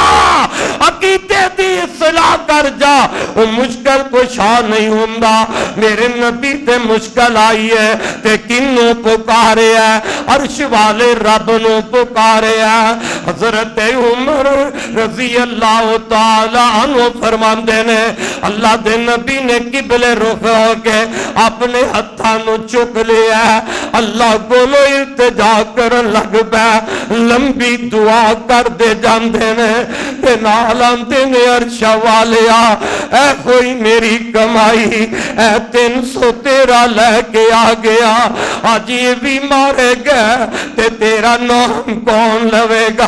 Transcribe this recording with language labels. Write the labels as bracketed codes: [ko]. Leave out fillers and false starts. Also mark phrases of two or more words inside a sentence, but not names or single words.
[pa] ਅਕੀਦੇ ਦੀ ਇਸਲਾਹ ਕਰ ਜਾ ਵੋ ਮੁਸ਼ਕਿਲ ਕੁਸ਼ਾ ਨਹੀਂ ਹੁੰਦਾ। ਮੇਰੇ ਨਬੀ ਤੇ ਮੁਸ਼ਕਿਲ ਆਈ ਹੈ ਤੇ ਕਿੰਨੂੰ ਪੁਕਾਰੇ ਹੈ ਅਰਸ਼ ਵਾਲੇ ਰੱਬ ਨੂੰ ਪੁਕਾਰੇ ਹੈ। ਹਜ਼ਰਤ ਉਮਰ [ar] رضي الله تعالى عنه [pa] ਫ਼ਰਮਾਂਦੇ ਨੇ ਅੱਲ੍ਹਾ ਦੇ ਨਬੀ ਨੇ ਕਿਬਲੇ ਰੁਖ਼ ਹੋਕੇ ਅਪਨੇ ਹੱਥਾਂ ਨੂੰ ਚੁੱਕ ਲਿਆ। ਅੱਲ੍ਹਾ ਕੋਲੋਂ ਇਲਤਿਜਾ ਕਰਨ ਲੱਗ ਪੈ ਲੰਬੀ ਦੁਆ ਕਰਦੇ ਜਾਂਦੇ ਨੇ ਤੇ ਨਾਲ ਆਂਦੇ ਨੇ ਅਰਸ਼ ਵਾਲਿਆ ਐ ਕੋਈ ਮੇਰੀ ਕਮਾਈ ਐ 313 ਲੇਕੇ ਆ ਗਿਆ ਆਜ ਯੇ ਭੀ ਮਾਰੇ ਗਏ ਤੇ ਤੇਰਾ ਨਾਮ ਕੌਣ ਲਵੇਗਾ।